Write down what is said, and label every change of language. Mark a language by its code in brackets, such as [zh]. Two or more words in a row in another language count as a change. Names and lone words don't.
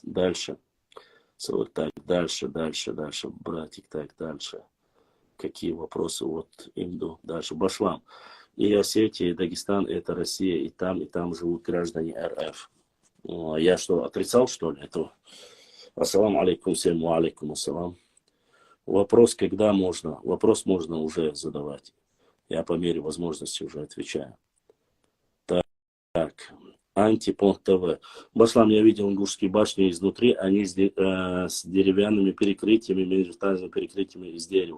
[ru] Дальше. Вот так, дальше, братик, так, дальше. Какие вопросы? Вот иду дальше. Башлам. И Осетия, и Дагестан, это Россия, и там живут граждане РФ. Я что, отрицал, что ли, этого? [ar] السلام عليكم, всем عليكم السلام. [ru] Вопрос, когда можно? Вопрос можно уже задавать. Я по мере возможности уже отвечаю. Так. Антипонт ТВ. Башлам, я видел ингушские башни изнутри, они с деревянными перекрытиями, межэтажными перекрытиями из дерева.